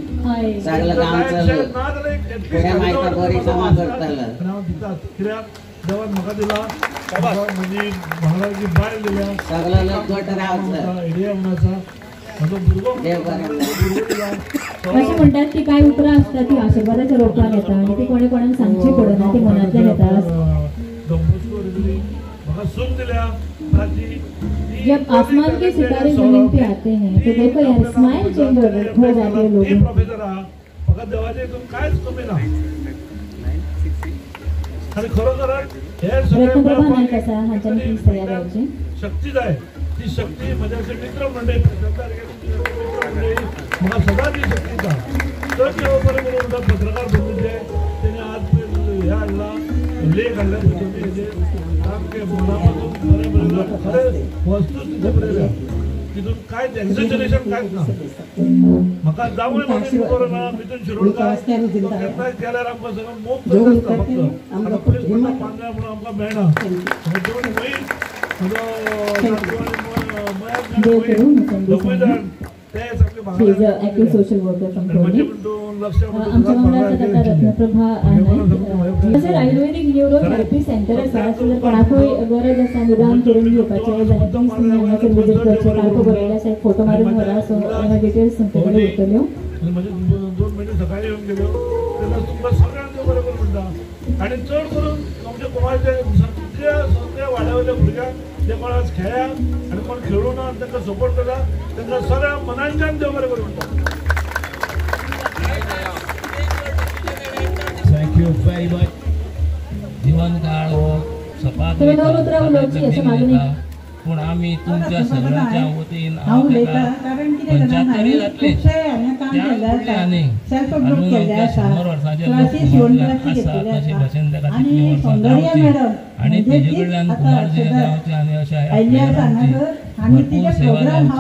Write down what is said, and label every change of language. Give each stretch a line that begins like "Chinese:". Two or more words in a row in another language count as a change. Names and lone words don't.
Konkani: ना जाल्यार हांव दितात कित्याक देवान म्हाका दिला म्हजी भांगराची बायल दिल्या एडिया म्हणून आसा म्हजो भुरगो अशें म्हणटात की कांय उतरां आसता ती आशिर्वादाच्या रोपान येता आनी ती कोणी कोणाक सांगची पडना ती मनांतल्यान येता. म्हाका सून दिल्या
Hindi: जब आसमान के सितारे जमीन पे आते हैं तो देखो यार
English: smile change
Hindi: हो जाती है लोगों.
Konkani: प्रोफेसर आहा म्हाका देवाचे हितून कांयच कमी ना आनी खरोखरच हे सगळे शक्ती जाय ती शक्ती म्हज्या अशें मित्र मंडळी म्हाका सदांच ती शक्ती दिता. चड देव बरें करूं म्हणटा पत्रकार बंधूचे तेणी आज हे हाडला लेख हाडल्या हेजेर सामकें मनापासून बरें बरें खरें वस्तूच बरयल्या तितून कांयच एक्झॅजरेशन कांयच ना. म्हाका जावंय म्हाका कोरोना मिथून शिरोडकार केन्नाय केल्यार आमकां सगळं मोग करता फक्त आतां पुलीस म्हणटा 15 म्हणून आमकां मेळना दोन वयर
English: She is an active social worker from Pune.
Marathi: आमच्या मंडळाचा आता रत्नप्रभा नायक.
Konkani: जर आयुर्वेदिक न्यूरोथेरपी सेंटर आसा सो जर कोणाकूय गरज आसा निदान करून घेवपाचें जाल्यार प्लीज तुमी हांगासर विजीट करचें. काळको बरयल्लो आसा एक फोटो मारून व्हरा सो ह्या डिटेल्स तुमचे कडेन उरतल्यो. म्हजे 2 मिनट सकाळी येवन गेल्यो तेन्ना तुमकां सगळ्यांक देव बरें करूं म्हणटा. आनी चड करून आमच्या गोवाच्या सगळ्या वाड्यावयल्या भुरग्यांक जे कोण आज खेळ्या आनी कोण खेळूं ना तांकां सपोर्ट केला तांकां सगळ्या मनांतल्यान देव बरें करूं म्हणटा.
English: Thank you very much.
Konkani: जीवन काळ हो सपाट पूण आमी तुमच्या सगळ्यांच्या वतीन हांव ताका पंचायतरी जातले त्या आनी अजून त्या 100 वर्सांच्या आसा तशें भशेन ताका तितली वर्सां जावची आनी तेजे कडल्यान कुमारजे जावचे आनी अशें सेवा